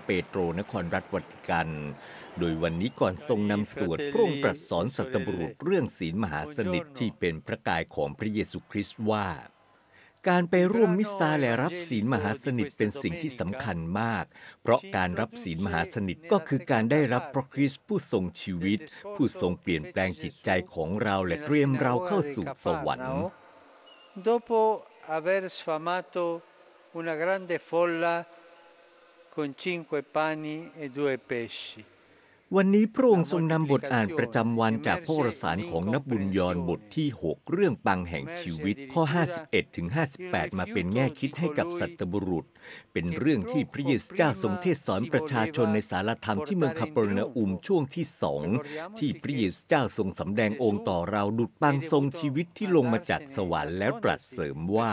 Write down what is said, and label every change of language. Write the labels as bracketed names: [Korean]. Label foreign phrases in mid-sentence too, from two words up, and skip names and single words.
[Thai] เปโตรนครรัฐวัติกันโดยวันนี้ก่อนทรงนำสวดพระองค์ตรัสสอนสัตบุรุษเรื่องศีลมหาสนิทที่เป็นพระกายของพระเยซูคริสต์ว่าการไปร่วมมิสซาและรับศีลมหาสนิทเป็นสิ่งที่สำคัญมากเพราะการรับศีลมหาสนิทก็คือการได้รับพระคริสต์ผู้ทรงชีวิตผู้ทรงเปลี่ยนแปลงจิตใจของเราและเตรียมเราเข้าสู่สวรรค์ [Italian] Dopo aver sfamato una grande folla con 5 pani e 2 pesci [Thai] วันนี้พระองค์ทรงนำบทอ่านประจำวันจากพระวรสารของนบุญยรบทที่ 6 เรื่องปังแห่งชีวิตข้อ 51-58 มาเป็นแง่คิดให้กับสัตบุรุษเป็นเรื่องที่พระเยซูเจ้าทรงเทศสอนประชาชนในศา ลาธรรมที่เมืองคาเปอร์นาอุมช่วงที่ 2ที่พระเยซูเจ้าทรงสำแดงองค์ต่อเราดุจปังทรงชีวิตที่ลงมาจากสวรรค์แล้วตรัสเสริมว่า